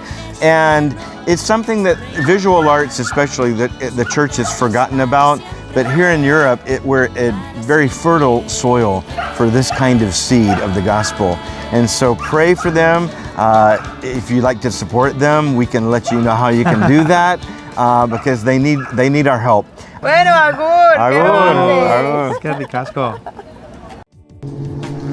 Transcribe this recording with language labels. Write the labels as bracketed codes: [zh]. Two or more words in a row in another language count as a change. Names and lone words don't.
[en] And it's something that visual arts, especially, that the church has forgotten about. But here in Europe, we're very fertile soil for this kind of seed of the gospel. And so pray for them. If you'd like to support them, we can let you know how you can do that because they need our help. [es] Bueno, Agur. [eu] Agur. [es] qué grande. [eu] Agur. [es] Qué ricasco.